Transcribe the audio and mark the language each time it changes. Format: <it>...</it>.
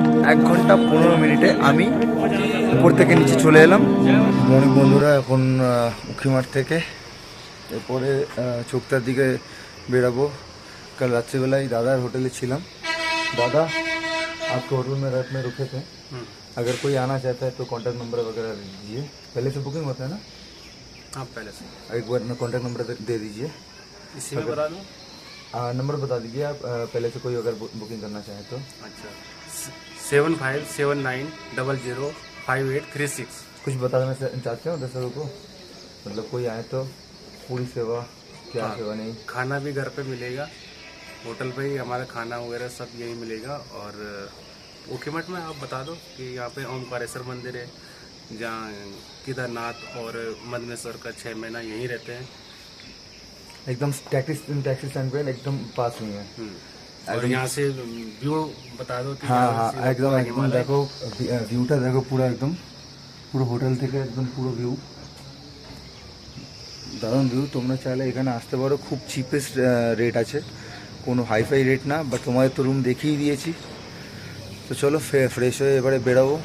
<bn>1 ঘন্টা 15 মিনিটে আমি উপর থেকে নিচে চলে এলাম। অনেক বন্ধুরা এখন উখিমাঠ থেকে এরপরে চোখতার দিকে বেরাবো। কাল রাত্রিবেলায় दादा होटल ছিলাম।</bn> <hi>दादा आपको होटल में रात में रुके थे, अगर कोई आना चाहता है तो कांटेक्ट नंबर वगैरह दीजिए। पहले से बुकिंग होता है ना? हाँ पहले से। एक बार कांटेक्ट नंबर दे दीजिए। इसी में बता दूँ? नंबर बता दीजिए आप, पहले से कोई अगर बुकिंग करना चाहे तो। अच्छा 7579005836। कुछ बताना चाहते हो दर्शकों को, मतलब कोई आए तो पूरी सेवा क्या? हाँ, सेवा नहीं, खाना भी घर पे मिलेगा, होटल पे ही हमारा खाना वगैरह सब यही मिलेगा। और उखीमठ में आप बता दो कि यहाँ पे ओमकारेश्वर मंदिर है, जहाँ केदारनाथ और मदनेश्वर का 6 महीना यहीं रहते हैं। एकदम टैक्सी स्टैंड पे एकदम पास में है। और यहाँ से व्यू बता दो कि हाँ हाँ एकदम एकदम देखो</hi> <bn>ভিউটা দেখো পুরো একদম পুরো হোটেল থেকে একদম পুরো ভিউ, দারুণ ভিউ। তোমরা চাইলে এখানে আসতে পারো, খুব চিপেস্ট রেট আছে, কোনো হাইফাই রেট না। বাট তোমাদের তো রুম দেখিয়ে দিয়েছি। তো চলো ফ্রেশ হয়ে এবারে বেরাবো।</bn>